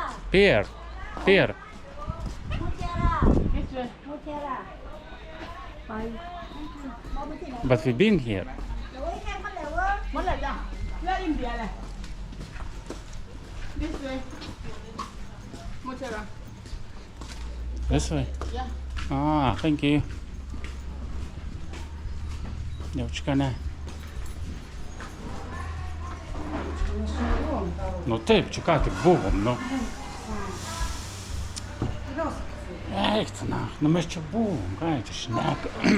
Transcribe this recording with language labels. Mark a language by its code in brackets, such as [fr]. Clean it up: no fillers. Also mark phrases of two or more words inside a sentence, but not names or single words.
[en] Pier. Pier. But we've been here. This way? Yeah. Ah, thank you. [lt] Jaučka ne. Nu taip, čia ką tik buvom, nu. Eik, nu mes čia buvom, ką čia šneka.